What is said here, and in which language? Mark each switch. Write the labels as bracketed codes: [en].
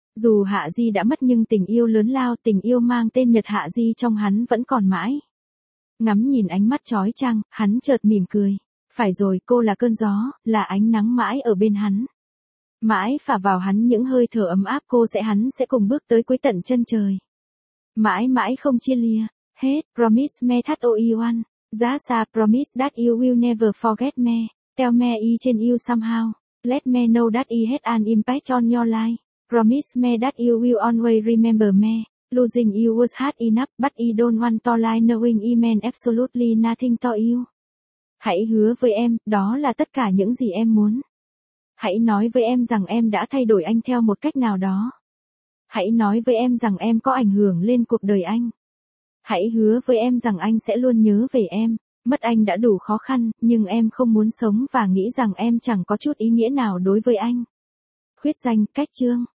[vi] Dù Hạ Di đã mất nhưng tình yêu lớn lao, tình yêu mang tên Nhật Hạ Di trong hắn vẫn còn mãi. Ngắm nhìn ánh mắt chói chang, hắn chợt mỉm cười. Phải rồi, cô là cơn gió, là ánh nắng mãi ở bên hắn. Mãi phả vào hắn những hơi thở ấm áp cô sẽ hắn sẽ cùng bước tới cuối tận chân trời. Mãi mãi không chia lìa. Hết, [en] promise me that you will. Just a promise that you will never forget me. Tell me I can you somehow. Let me know that I had an impact on your life. Promise me that you will always remember me. Losing you was hard enough, but I don't want to lie knowing I meant absolutely nothing to you. [vi] Hãy hứa với em, đó là tất cả những gì em muốn. Hãy nói với em rằng em đã thay đổi anh theo một cách nào đó. Hãy nói với em rằng em có ảnh hưởng lên cuộc đời anh. Hãy hứa với em rằng anh sẽ luôn nhớ về em. Mất anh đã đủ khó khăn, nhưng em không muốn sống và nghĩ rằng em chẳng có chút ý nghĩa nào đối với anh. Khuyết danh, cách chương.